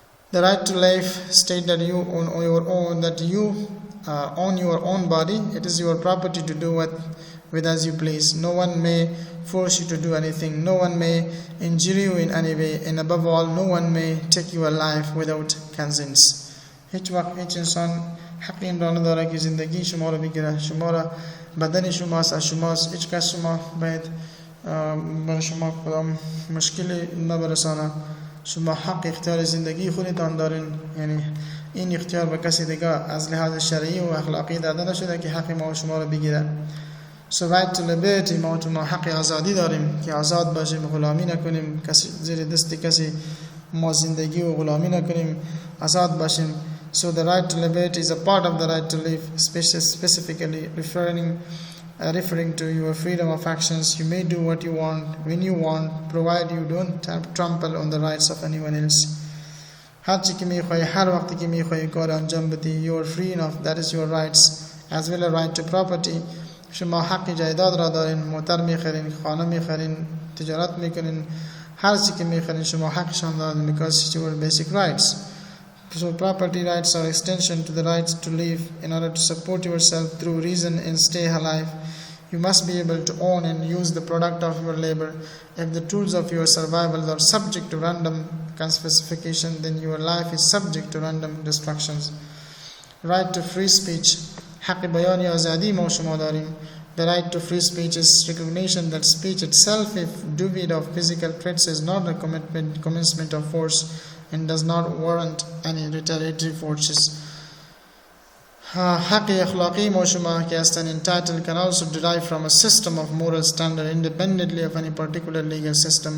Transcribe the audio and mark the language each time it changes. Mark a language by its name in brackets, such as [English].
[English] The right to life state that you own your own, own your own body. It is your property to do with as you please. No one may force you to do anything. No one may injure you in any way, and above all, no one may take your life without consent. [Persian] هیچ وقت هیچ انسان حق این را نداره که زندگی شما را بگیره. شما را بدن شماست، از شماست. هیچ کس شما باید برای شما کدام مشکلی نبرسانه. شما حق اختیار زندگی خودتان دارین، یعنی این اختیار به کسی دیگه از لحاظ شرعی و اخلاقی داده نشده که حق ما و شما را بگیره. [English] So right to liberty، [Persian] ما حق آزادی داریم که آزاد باشیم، غلامی نکنیم، کسی زیر دست کسی ما زندگی و غلامی نکنیم، آزاد باشیم. [English] So the right to liberty is a part of the right to live, specifically referring to your freedom of actions. You may do what you want when you want, provided you don't trample on the rights of anyone else. [Persian] هر چی که میخوای هر وقتی که میخوای کار انجام بدی. [English] You are free enough. That is your rights, as well as right to property. [Persian] شما حق جایداد را دارین، موتر میخرین، خانه میخرین، تجارت میکنین، هر چی که میخرین شما حقشان دارین [English] because it's your basic rights. So property rights are extension to the rights to live. In order to support yourself through reason and stay alive, you must be able to own and use the product of your labor. If the tools of your survival are subject to random specification, then your life is subject to random destructions. Right to free speech. [Persian] حق بیان آزادی ما شما داریم. [English] The right to free speech is recognition that speech itself, if devoid of physical threats, is not a commencement of force and does not warrant any retaliatory forces. [Persian] حق اخلاقی ما شما که هستن [English] entitled can also derive from a system of moral standard independently of any particular legal system.